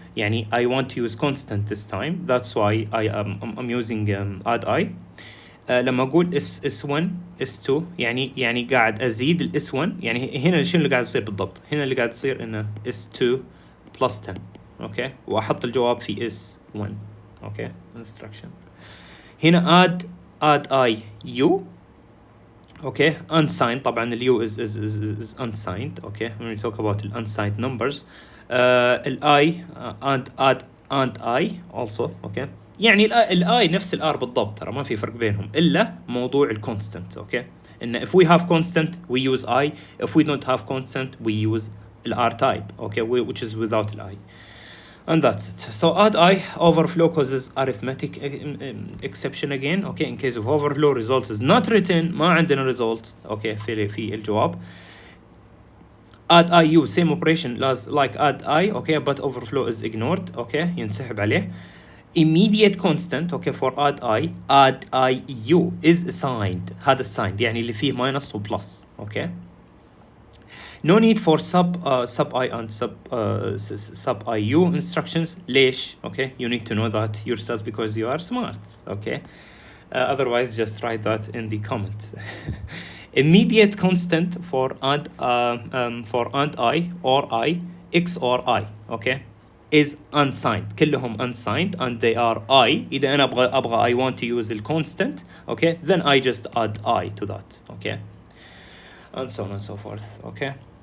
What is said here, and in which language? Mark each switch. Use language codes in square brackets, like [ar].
[en] يعني I want to use constant this time, that's why I'm using add I. [ar] لما أقول S1 S2 يعني قاعد أزيد ال S1. يعني هنا شنو اللي قاعد يصير بالضبط؟ هنا اللي قاعد يصير إنه S2 plus 10. أوكي، وأحط الجواب في S1. [en] Okay, instruction. [ar] هنا [en] add I U. Okay, unsigned. طبعا ال U is unsigned. Okay, when we talk about the unsigned numbers, ال I and I also. [ar] Okay, يعني ال I نفس ال R بالضبط، ترى ما في فرق بينهم إلا موضوع ال constant. [en] Okay, إن if we have constant we use I, if we don't have constant we use ال R type. Okay, which is without ال I. And that's it. So add I overflow causes arithmetic exception again. Okay, in case of overflow result is not written، [ar] ما عندنا [en] result. [ar] Okay, في الجواب. [en] Add I U same operation like add I. Okay, but overflow is ignored. [ar] Okay, ينسحب عليه. [en] Immediate constant. Okay, for add I U is assigned. [ar] هذا assigned يعني اللي فيه minus و plus. [en] Okay. No need for sub I and sub IU instructions. [ar] ليش؟ [en] Okay, you need to know that yourself because you are smart. Okay, otherwise just write that in the comment. immediate constant for and I or I X or I okay is unsigned [ar] كلهم [en] unsigned and they are I [ar] إذا أنا أبغى [en] I want to use the constant okay then I just add I to that okay and so on and so forth okay